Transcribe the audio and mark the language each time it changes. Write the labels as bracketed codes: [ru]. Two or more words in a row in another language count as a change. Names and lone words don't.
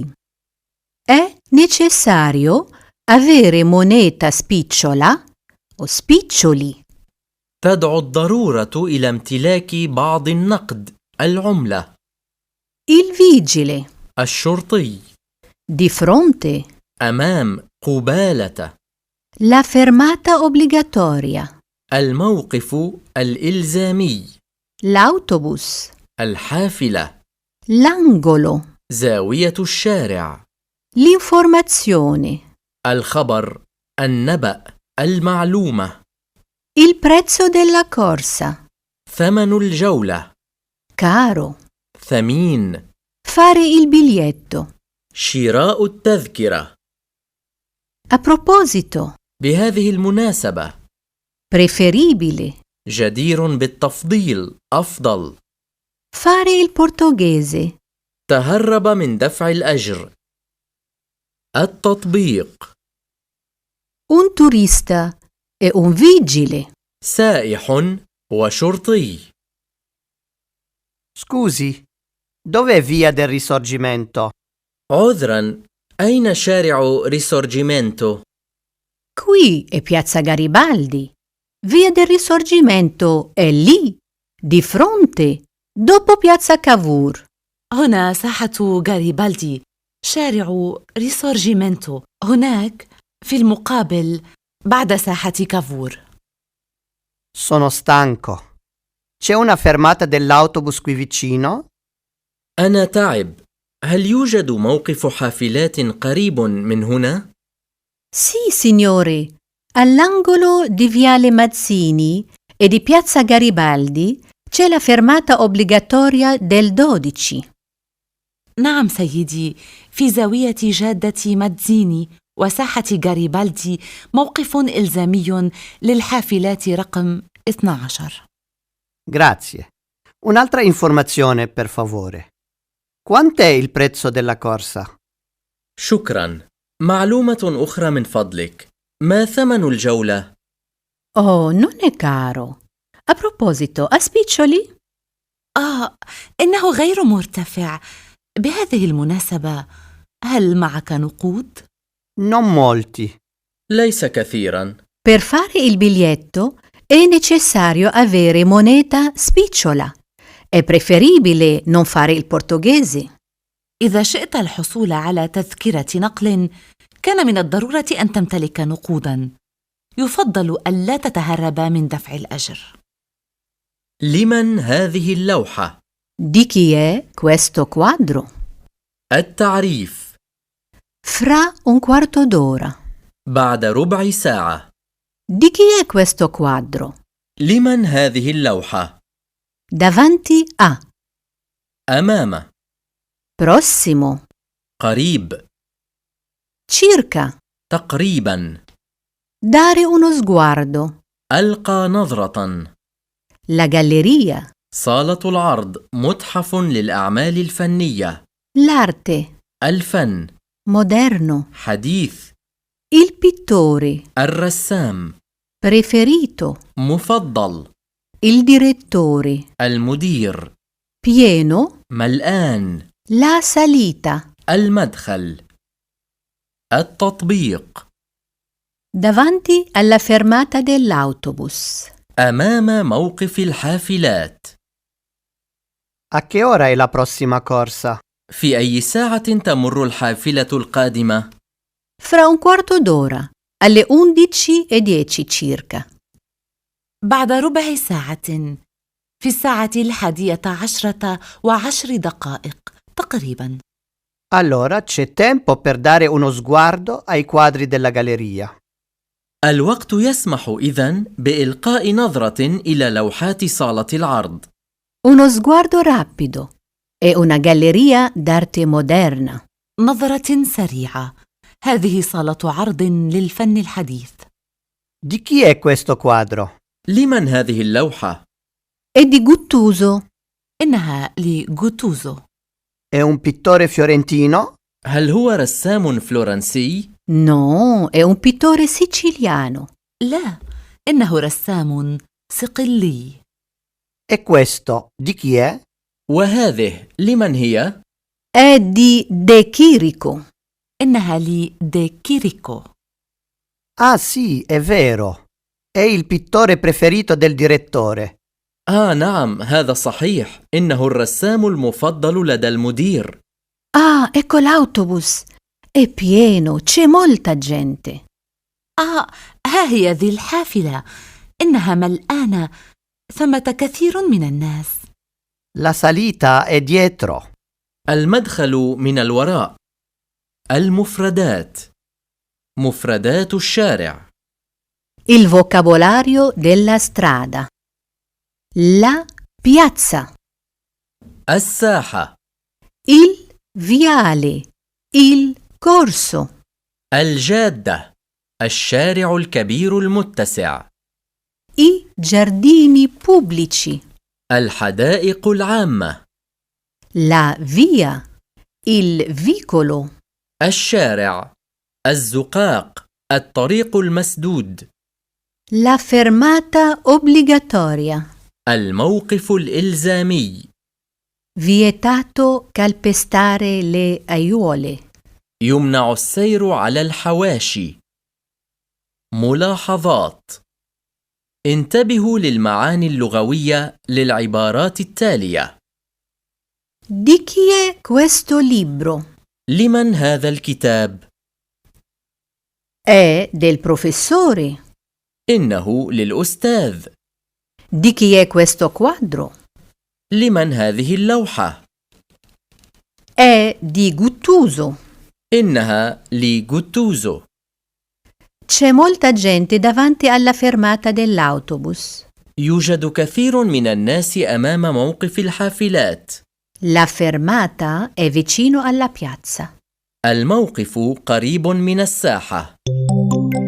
[it] È necessario avere moneta spicciola o spiccioli. [ar] تدعو الضرورة إلى امتلاك بعض النقد العملة. [it] Il vigile [ar] الشرطي [it] di fronte. [ar] أمام قبالة. [it] La fermata obbligatoria. [ar] الموقف الإلزامي. [it] L'autobus. [ar] الحافلة. [it] L'angolo. [ar] زاوية الشارع. [it] L'informazione. [ar] الخبر. النبأ. المعلومة. [it] Il prezzo della corsa. [ar] ثمن الجولة. [it] Caro. [ar] ثمين. [it] Fare il biglietto. [ar] شراء التذكرة. [it] A proposito. [ar] بهذه المناسبة. [it] Preferibile. [ar] جدير بالتفضيل. أفضل. [it] Fare il portoghese. [ar] تهرب من دفع الأجر. التطبيق. [it] Un turista e un vigile. [ar] سائح وشرطي. [it] Scusi, dov'è via del Risorgimento? [ar] عذرا، أين شارع ريسورجيمنتو؟ [it] Qui è Piazza Garibaldi. Via del Risorgimento è lì, di fronte, dopo Piazza Cavour. [ar] هنا ساحة غاريبالدي، شارع ريسورجيمنتو هناك في المقابل بعد ساحة كافور. [it] Sono stanco. C'è una fermata dell'autobus qui vicino? [ar] أنا تعب. هل يوجد موقف حافلات قريب من هنا؟ [it] Sì, signore. All'angolo di Viale Mazzini e di Piazza Garibaldi c'è la fermata obbligatoria del 12. [ar] نعم سيدي، في زاوية جادة مادزيني وساحة غاريبالدي موقف إلزامي للحافلات رقم 12. [it] Grazie. Un'altra informazione, per favore. Quant'è il prezzo della corsa? [ar] شكرا. معلومة أخرى من فضلك. ما ثمن الجولة؟ [it] Oh, non è caro. A proposito, a spiccioli? [ar] إنه غير مرتفع. بهذه المناسبة، هل معك نقود؟ [it] Non molti. [ar] ليس كثيرا. [it] Per fare il biglietto è necessario avere moneta spicciola. È preferibile non fare il portoghese. [ar] إذا شئت الحصول على تذكرة نقل، كان من الضرورة أن تمتلك نقوداً. يفضل ألا تتهرب من دفع الأجر. لمن هذه اللوحة؟ [it] Di chi è questo quadro? [ar] التعريف. [it] Fra un quarto d'ora. [ar] بعد ربع ساعة. [it] Di chi è questo quadro? [ar] لمن هذه اللوحة؟ [it] Davanti a. [ar] أمام. [it] Prossimo. [ar] قريب. [it] Circa. [ar] تقريبا. [it] Dare uno sguardo. [ar] ألقى نظرة. [it] La galleria. [ar] صالة العرض. متحف للأعمال الفنية. [it] L'arte. [ar] الفن. [it] Moderno. [ar] حديث. [it] Il pittore. [ar] الرسام. [it] Preferito. [ar] مفضل. [it] Il direttore. [ar] المدير. [it] Pieno. [ar] ملآن. [it] La salita. [ar] المدخل. التطبيق. [it] Davanti alla fermata dell'autobus. [ar] أمام موقف الحافلات. [it] A che ora è la prossima corsa? [ar] في أي ساعة تمر الحافلة القادمة؟ [it] Fra un quarto d'ora, alle 11:10 circa. [ar] بعد ربع ساعة، في الساعة 11:10 تقريبا. [it] Allora c'è tempo per dare uno sguardo ai quadri della galleria. [ar] الوقت يسمح إذن بإلقاء نظرة إلى لوحات صالة العرض. [it] Uno sguardo rapido. È una galleria d'arte moderna. [ar] نظرة سريعة. هذه صالة عرض للفن الحديث. [it] Di chi è questo quadro? [ar] لمن هذه اللوحة؟ [it] È di Guttuso. [ar] إنها لغوتوزو. [it] È un pittore fiorentino? [ar] هل هو رسام فلورنسي؟ [it] No, è un pittore siciliano. [ar] لا، إنه رسام صقلي. [it] E questo di chi è? [ar] وهذه لمن هي؟ [it] È di De Chirico. [ar] إنها لدي كيريكو. [it] Ah sì, è vero. È il pittore preferito del direttore. [ar] نعم، هذا صحيح. إنه الرسام المفضل لدى المدير. [it] Ah, ecco l'autobus. È pieno, c'è molta gente. [ar] ها هي ذي الحافلة. إنها ملآنة. ثمة كثير من الناس. [it] La salita è dietro. [ar] المدخل من الوراء. المفردات. مفردات الشارع. [it] Il vocabolario della strada. La piazza. [ar] الساحة. [it] Il viale. Il corso. [ar] الجادة. الشارع الكبير المتسع. [it] I giardini pubblici. [ar] الحدائق العامة. [it] La via. Il vicolo. [ar] الشارع. الزقاق. الطريق المسدود. [it] La fermata obbligatoria. [ar] الموقف الإلزامي. [it] Vietato calpestare le aiuole. [ar] يمنع السير على الحواشي. ملاحظات. انتبهوا للمعاني اللغوية للعبارات التالية. [it] Di chi è questo libro? [ar] لمن هذا الكتاب؟ [it] È del professore. [ar] إنه للأستاذ. [it] Di chi è questo quadro? [ar] لمن هذه اللوحة؟ [it] È di Guttuso. [ar] إنها لغوتوزو. [it] C'è molta gente davanti alla fermata dell'autobus. [ar] يوجد كثير من الناس أمام موقف الحافلات. [it] La fermata è vicino alla piazza. [ar] الموقف قريب من الساحة.